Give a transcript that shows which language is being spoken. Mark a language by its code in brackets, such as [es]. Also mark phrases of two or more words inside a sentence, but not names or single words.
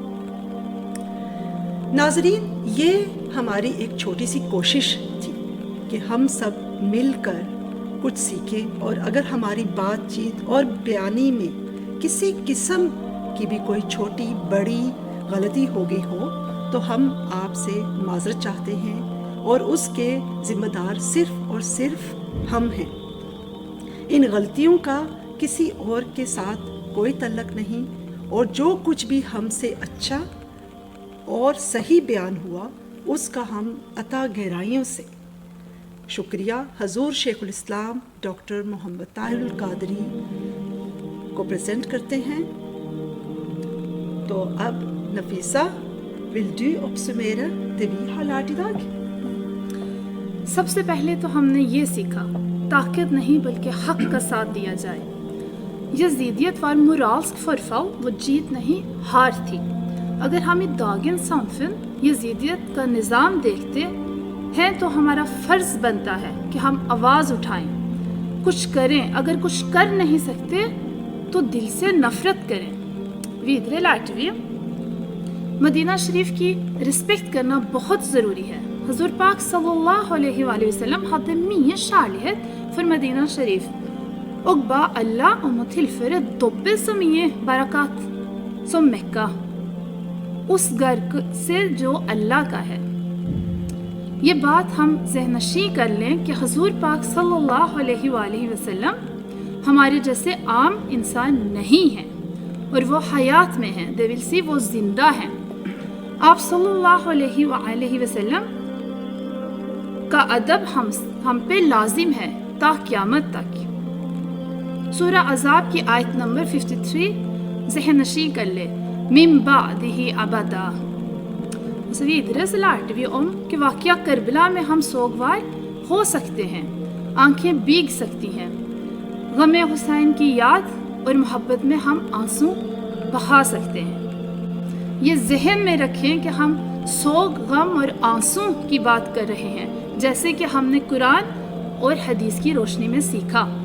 [ur] ناظرین، یہ ہماری ایک چھوٹی سی کوشش تھی کہ ہم سب مل کر کچھ سیکھیں اور اگر ہماری بات چیت اور بیانی میں کسی قسم کی بھی کوئی چھوٹی بڑی غلطی ہو گئی ہو تو ہم آپ سے معذرت چاہتے ہیں، اور اس کے ذمہ دار صرف اور صرف ہم ہیں۔ ان غلطیوں کا کسی اور کے ساتھ کوئی تعلق نہیں، اور جو کچھ بھی ہم سے اچھا اور صحیح بیان ہوا اس کا ہم عطا گہرائیوں سے شکریہ حضور شیخ الاسلام ڈاکٹر محمد طاہر القادری کو پریزنٹ کرتے ہیں۔ تو اب [no] نفیسہ will du oppsummere det vi har lært i dag؟ [ur] سب سے پہلے تو ہم نے یہ سیکھا طاقت نہیں بلکہ حق کا ساتھ دیا جائے۔ [no] یزیدیت var moralsk forfall، [ur] وہ جیت نہیں ہار تھی۔ اگر ہم [no] dagens samfunn [ur] یزیدیت کا نظام دیکھتے ہیں تو ہمارا فرض بنتا ہے کہ ہم آواز اٹھائیں، کچھ کریں۔ اگر کچھ کر نہیں سکتے تو دل سے نفرت کریں۔ [no] Videre lærte vi [ur] مدینہ شریف کی رسپیکٹ کرنا بہت ضروری ہے۔ حضور پاک صلی اللہ علیہ وآلہ وسلم [no] hadde mye kjærlighet for Medina Sharif og ba Allah om å tilføre dobbelt så mye barakat som Mekka [ur] اس گھر سے جو اللہ کا ہے۔ یہ بات ہم ذہن نشین کر لیں کہ حضور پاک صلی اللہ علیہ وآلہ وسلم ہمارے جیسے عام انسان نہیں ہیں، اور وہ حیات میں ہیں، [en] they will see [ur] وہ زندہ ہیں۔ آپ صلی اللہ علیہ وآلہ وسلم کا ادب ہم پہ لازم ہے تا قیامت تک۔ سورہ عذاب کی آیت نمبر 53 ذہن نشین کر لے، [ar] من بعدہ ابدا۔ [no] Videre så lærte vi om [ur] کہ واقعہ کربلا میں ہم سوگوار ہو سکتے ہیں، آنکھیں بھیگ سکتی ہیں۔ غم حسین کی یاد اور محبت میں ہم آنسو بہا سکتے ہیں۔ یہ ذہن میں رکھیں کہ ہم سوگ، غم اور آنسو کی بات کر رہے ہیں، جیسے کہ ہم نے قرآن اور حدیث کی روشنی میں سیکھا۔